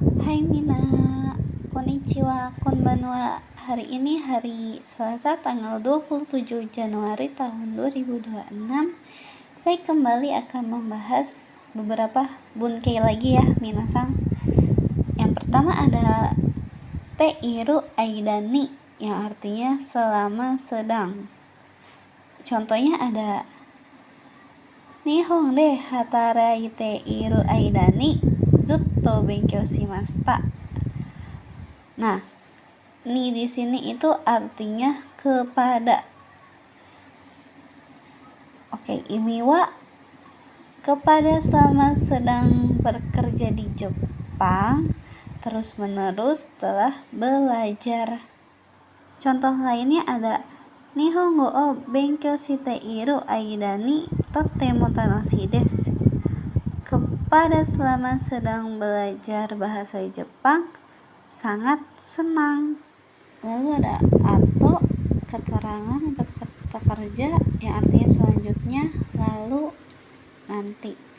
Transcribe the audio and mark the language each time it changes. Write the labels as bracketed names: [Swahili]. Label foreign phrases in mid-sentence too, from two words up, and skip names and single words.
[Japanese] はい皆、こんにちは、こんばんは. [Indonesian] Hari ini hari Selasa tanggal 27 Januari tahun 2026. Saya kembali akan membahas beberapa bunkei lagi ya minasang. Yang pertama ada [Japanese] ている間に [Indonesian] yang artinya selama sedang. Contohnya ada [Japanese] 日本で働いている間にずっと勉強しました. [Indonesian] Nah, ni di sini itu artinya kepada. Oke, imiwa kepada selama sedang bekerja di Jepang terus menerus telah belajar. Contoh lainnya ada [Japanese] 日本語を勉強している間にとても楽しいです. [Indonesian] Kepada selama sedang belajar bahasa Jepang sangat senang. Lalu ada atau keterangan atau kata kerja yang artinya selanjutnya, lalu, nanti.